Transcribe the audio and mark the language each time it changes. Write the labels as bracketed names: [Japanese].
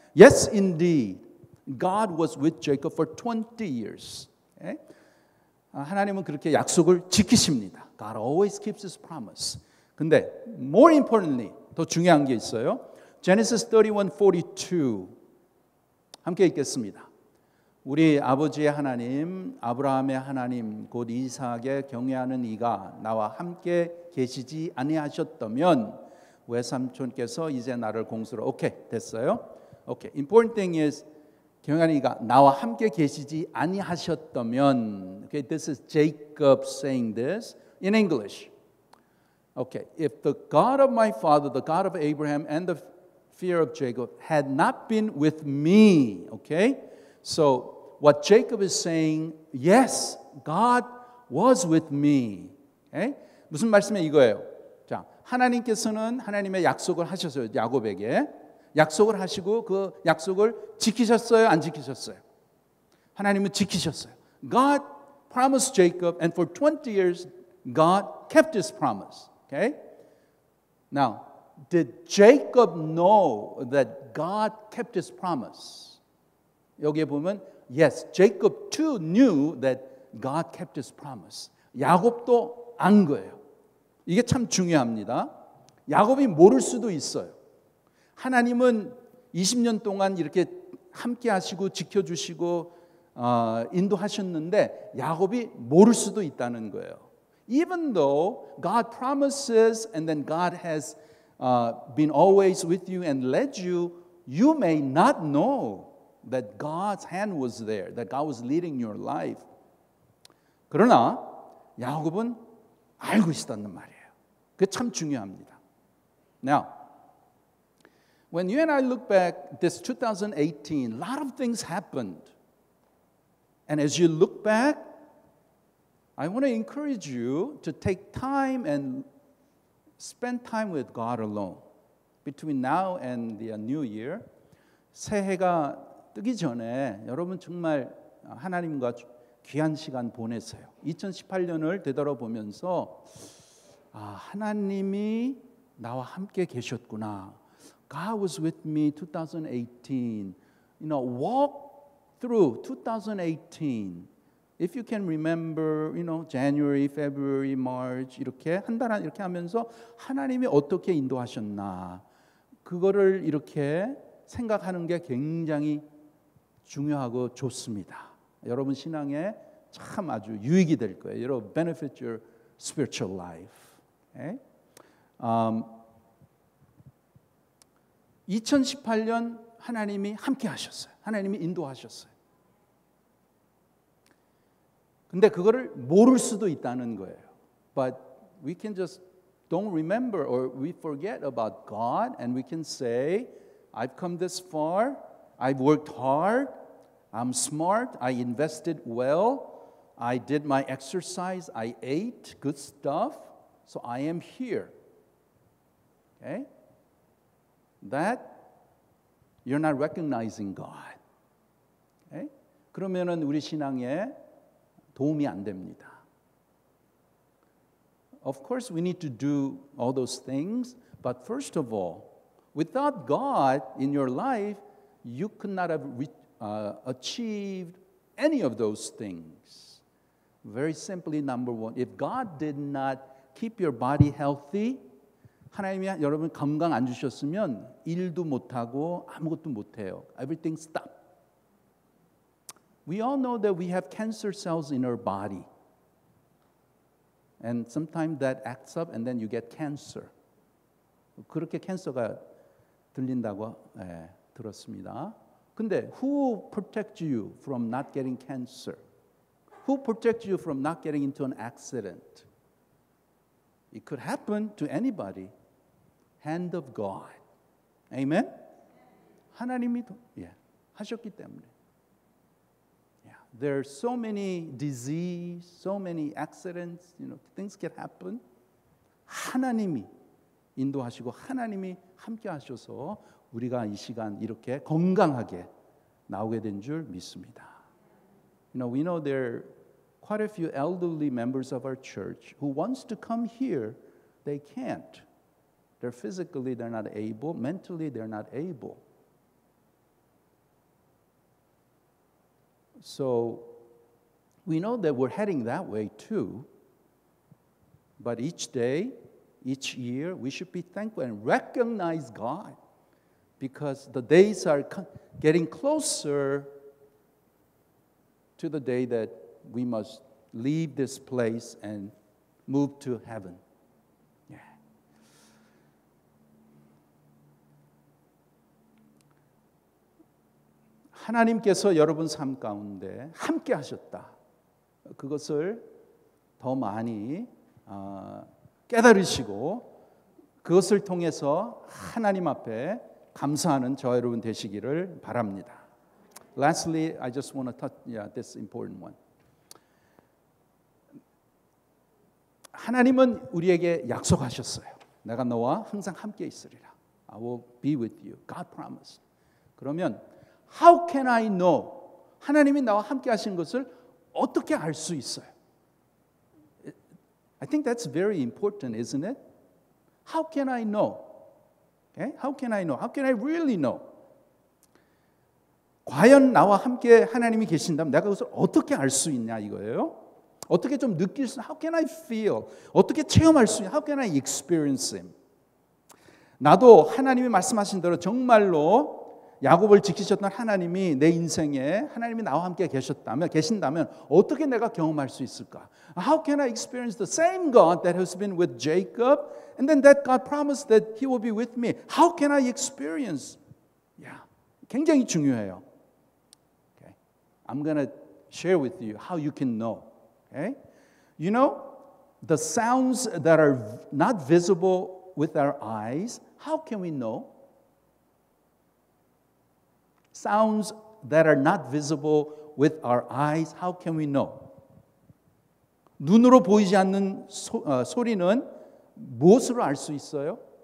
[English] Yes, indeed, God was with Jacob for 20 years. Okay? [Korean] 하나님은 그렇게 약속을 지키십니다. [English] God always keeps His promise. [Korean] 근데 [English] more importantly, [Korean] 더 중요한 게 있어요. Genesis 31:42 함께 읽겠습니다. 우리 아버지의 하나님, 아브라함의 하나님, 곧 이삭의 경외하는 이가 나와 함께 계시지 아니하셨다면 외삼촌께서 이제 나를 공수로 오케이 됐어요. 오케이. [English] Important thing is [Korean] 경외하는 이가 나와 함께 계시지 아니하셨다면. [English] Okay, this is Jacob saying this in English. Okay, if the God of my father, the God of Abraham, and the fear of Jacob had not been with me, okay? So what Jacob is saying, yes, God was with me. Okay? [Korean] 무슨 말씀이 이거예요? 자, 하나님께서는 하나님의 약속을 하셨어요. 야곱에게. 약속을 하시고 그 약속을 지키셨어요? 안 지키셨어요? 하나님은 지키셨어요. [English] God promised Jacob, and for 20 years, God kept His promise. Okay? Now, did Jacob know that God kept His promise? [Korean] 여기에 보면 [English] yes, Jacob too knew that God kept His promise. [Korean] 야곱도 안 거예요. 이게 참 중요합니다. 야곱이 모를 수도 있어요. 하나님은 20년 동안 이렇게 함께 하시고 지켜주시고 인도하셨는데 야곱이 모를 수도 있다는 거예요. [English] Even though God promises and then God has been always with you and led you, you may not know that God's hand was there, that God was leading your life. [Korean] 그러나 야곱은 알고 있었단 말이에요. 그게 참 중요합니다. [English] Now, when you and I look back, this 2018, a lot of things happened. And as you look back, I want to encourage you to take time and spend time with God alone. Between now and the new year, [Korean] 새해가 뜨기 전에 여러분 정말 하나님과 귀한 시간 보내세요. 2018년을 되돌아보면서 하나님이 나와 함께 계셨구나. [English] God was with me 2018. Walk through 2018. If you can remember, January, February, March [Korean] 이렇게 한 달 이렇게 하면서 하나님이 어떻게 인도하셨나 그거를 이렇게 생각하는 게 굉장히 중요하고 좋습니다. 여러분 신앙에 참 아주 유익이 될 거예요. 여러분 [English] benefit your spiritual life. Okay? [Korean] 2018년 하나님이 함께 하셨어요. 하나님이 인도하셨어요. 근데 그거를 모를 수도 있다는 거예요. [English] But we can just don't remember or we forget about God and we can say, I've come this far, I've worked hard, I'm smart, I invested well, I did my exercise, I ate good stuff, so I am here. Okay? That you're not recognizing God. Okay? [Korean] 그러면은 우리 신앙에 도움이 안 됩니다. [English] Of course, we need to do all those things, but first of all, without God in your life, you could not have achieved any of those things. Very simply, number one, if God did not keep your body healthy, [Korean] 하나님이 여러분 건강 안 주셨으면 일도 못하고 아무것도 못해요. [English] Everything stop. We all know that we have cancer cells in our body. And sometimes that acts up and then you get cancer. [Korean] 그렇게 캔서가 들린다고 들었습니다. 근데 [English] who protects you from not getting cancer? Who protects you from not getting into an accident? It could happen to anybody. Hand of God. Amen? [Korean] 하나님이 하셨기 때문에. [English] There are so many disease, so many accidents, things can happen. [Korean] 하나님이 인도하시고 하나님이 함께 하셔서 우리가 이 시간 이렇게 건강하게 나오게 된 줄 믿습니다. [English] We know there are quite a few elderly members of our church who wants to come here, they can't. They're physically they're not able, mentally they're not able. So we know that we're heading that way too. But each day, each year, we should be thankful and recognize God because the days are getting closer to the day that we must leave this place and move to heaven. Yeah. [Korean] 하나님께서 여러분 삶 가운데 함께 하셨다. 그것을 더 많이 깨달으시고 그것을 통해서 하나님 앞에 감사하는 저와 여러분 되시기를 바랍니다. [English] Lastly, I just want to touch this important one. [Korean] 하나님은 우리에게 약속하셨어요. 내가 너와 항상 함께 있으리라. [English] I will be with you. God promised. [Korean] 그러면 [English] How can I know? [Korean] 하나님이 나와 함께 하신 것을 어떻게 알 수 있어요? [English] I think that's very important, isn't it? How can I know? Okay? How can I know? How can I really know? [Korean] 과연 나와 함께 하나님이 계신다면 내가 그것을 어떻게 알 수 있냐 이거예요. 어떻게 좀 느낄 수, [English] how can I feel? [Korean] 어떻게 체험할 수 있냐? [English] How can I experience Him? [Korean] 나도 하나님이 말씀하신 대로 정말로 야곱을 지키셨던 하나님이 내 인생에 하나님이 나와 함께 계신다면 어떻게 내가 경험할 수 있을까? [English] How can I experience the same God that has been with Jacob and then that God promised that He will be with me? How can I experience? [Korean] 굉장히 중요해요. [English] Okay. I'm going to share with you how you can know. Okay? You know, the sounds that are not visible with our eyes, how can we know? Sounds that are not visible with our eyes, how can we know? [Korean] 눈으로 보이지 않는 소리는 무엇으로 알 수 있어요?